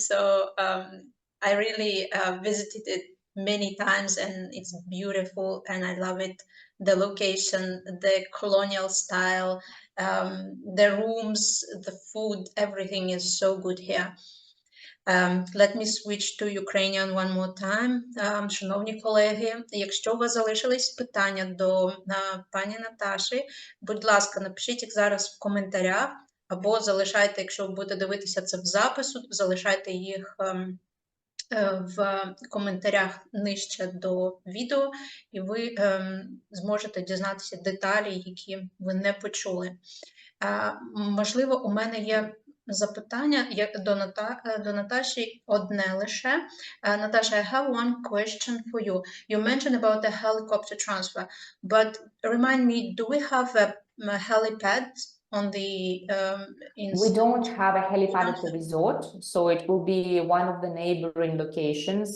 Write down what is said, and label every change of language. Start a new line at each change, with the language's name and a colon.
English: So I really visited it many times, and it's beautiful and I love it. The location, the colonial style, the rooms, the food, everything is so good here. Let me switch to Ukrainian one more time.
Ukrainian: Шановні колеги, якщо у вас залишились питання до пані Наташі, будь ласка, напишіть їх зараз в коментарях, або залишайте, якщо ви будете дивитися це в запису, залишайте їх в коментарях нижче до відео, і ви зможете дізнатися деталі, які ви не почули. Можливо, у мене є запитання до Наташі одне лише.
English: Наtasha, I have one question for you. You mentioned about the helicopter transfer, but remind me, do we have a helipad on the We don't have a helipad at the resort, so it will be one of the neighboring locations.